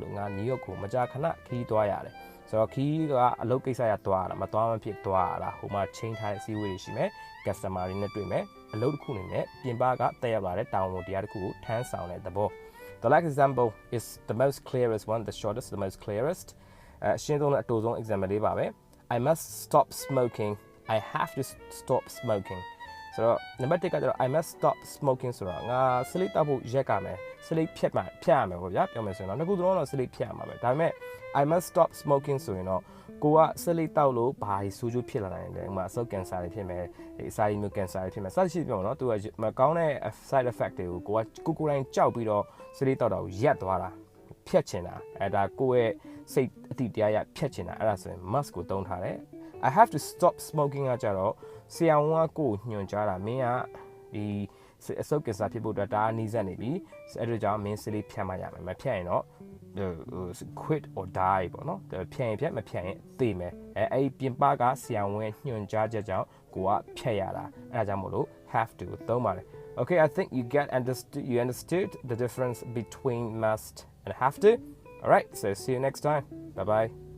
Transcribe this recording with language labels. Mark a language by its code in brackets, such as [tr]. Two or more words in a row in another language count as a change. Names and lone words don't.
[my] လို့ငါ New York ကိုမကြာခဏခီးသွားရတယ်ဆိုတော့ခီးကအလုပ်ကိစ္စရသွားတာမသွားမဖြစ်သွားတာဟိုမှာချိန်ထားတဲ့စီးဝေးတွေရှိမယ် customer တွေနဲ့တွေ့မယ်အလုပ်တစ်ခုအနေနဲ့ပြင်ပကတက်ရောက်လာတဲ့တာဝန်တရားတစ်ခုကိုထမ်းဆောင်တဲ့သဘော [en] The last example is the most clearest one the shortest the most [my] clearest ရှင်းဆုံးနဲ့အတူဆုံး example လေးပါပဲ [en] I must stop smoking I have to stop smoking [my] ဆိုတော့နံပါတ်1ကကျတော့ [en] I must stop smoking [my] ဆိုတော့ငါစလိတ်တောက်ဖို့ရက်ကမယ်စလိတ်ဖြတ်ရမယ်ပေါ့ဗျာပြောမယ်ဆိုရင်တော့နှစ်ခုသုံးတော့စလိတ်ဖြတ်ရမှာ ပဲဒါပေမဲ့ [en] I must stop smoking [my] ဆိုရင်တော့ကိုကစလိတ်တောက်လို့ဘာကြီးဆိုးကျိုးဖြစ်လာနိုင်တယ်ဥမာအဆုတ်ကင်ဆာတွေဖြစ်မယ်အစာရည်မျိုးကင်ဆာတွေဖြစ်မယ်စသဖြင့်ပြောမှာနော်သူကမ ကောင်းတဲ့ [en] side effect [my] တွေကိုကိုယ်တိုင်ကြောက်ပြီးတော့စလိတ်တောက်တာကိုရက်သွားတာဖြတ်ချင်တာဒါကိုယ့်ရဲ့စိတ်အတိတရား ရဖြတ်ချင်တာအဲ့ဒါဆိုရင် must ကိုသုံးထားတယ် [en] I have to stop smoking [my] ကကြတော့ဆရာဝန်ကကိုယ်ညွှန်ကြားတာမင်းကဒီအစုပ်ကင်ဆာဖြစ်ဖို့အတွက်ဒါအနည်းဆက်နေပြီအဲ့ဒါကြောင့်မင်းစစ်လေးဖြတ်မှရမယ်မဖြတ်ရင်တော့ [en] quit or die [my] ပေါ့နော်ဖြတ်ရင်ဖြတ်မဖြတ်ရင်သေမယ်အဲ့ပြင်ပကဆရာဝန်ညွှန်ကြားချက်ကြောင့်ကိုကဖြတ်ရတာအဲ့ဒါကြောင့်မို့လို့ [en] have to [my] သုံးပါတယ် [en] Okay, I think you understood the difference between must and have to. All right, so see you next time. Bye bye.